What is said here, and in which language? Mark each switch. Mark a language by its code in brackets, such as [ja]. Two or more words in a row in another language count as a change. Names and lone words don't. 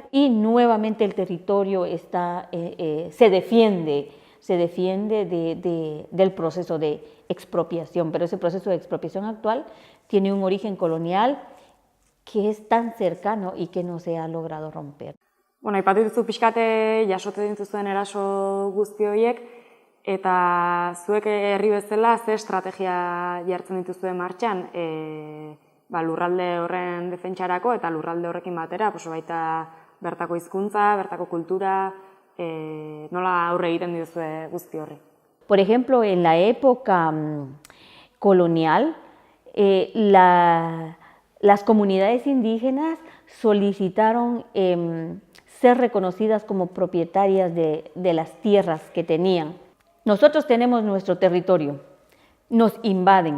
[es] Y nuevamente el territorio se defiende del proceso de expropiación, pero ese proceso de expropiación actual tiene un origen colonial que es tan cercano y que no se ha logrado romper. [eu] Aipatu dituzu pixkate jasotzen dituzuen eraso guzti horiek, eta zuek herri bezala ze estrategia jartzen dituzue martxan lurralde horren defentsarako eta lurralde horrekin batera, baita bertako hizkuntza, bertako kultura, nola aurre egiten dituzue guzti horri? [es] Por ejemplo, en la época colonial, las comunidades indígenas solicitaron ser reconocidas como propietarias de las tierras que tenían. Nosotros tenemos nuestro territorio, nos invaden.